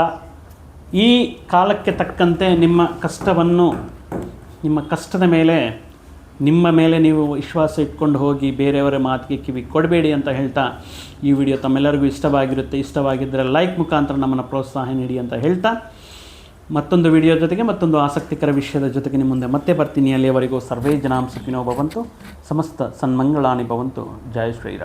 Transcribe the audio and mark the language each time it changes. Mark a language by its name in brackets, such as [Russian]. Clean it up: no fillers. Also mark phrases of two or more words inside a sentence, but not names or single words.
[Kannada] ಈ ಕಾಲಕ್ಕೆ ತಕ್ಕಂತೆ ನಿಮ್ಮ ಕಷ್ಟದ ಮೇಲೆ ನಿಮ್ಮ ಮೇಲೆ ನೀವು ವಿಶ್ವಾಸ ಇಟ್ಕೊಂಡು ಹೋಗಿ ಬೇರೆಯವರ ಮಾತಿಗೆ ಕಿವಿ ಕೊಡಬೇಡಿ ಅಂತ ಹೇಳ್ತಾ, ಈ ವಿಡಿಯೋ ತಮ್ಮೆಲ್ಲರಿಗೂ ಇಷ್ಟವಾಗಿದ್ದರೆ ಲೈಕ್ ಮುಖಾಂತರ ನಮ್ಮನ್ನು ಪ್ರೋತ್ಸಾಹ ನೀಡಿ ಅಂತ ಹೇಳ್ತಾ, ಮತ್ತೊಂದು ವಿಡಿಯೋ ಜೊತೆಗೆ ಮತ್ತೊಂದು ಆಸಕ್ತಿಕರ ವಿಷಯದ ಜೊತೆಗೆ ನಿಮ್ಮ ಮುಂದೆ ಮತ್ತೆ ಬರ್ತೀನಿ. [Sanskrit] ಅಲ್ಲಿಯವರೆಗೂ ಸರ್ವೇ ಜನಾಂ ಸುಖಿನೋ ಭವಂತು, ಸಮಸ್ತ ಸನ್ಮಂಗಳಾನಿ ಭವಂತು. [Kannada] ಜಯ ಶ್ರೀರಾಮ್.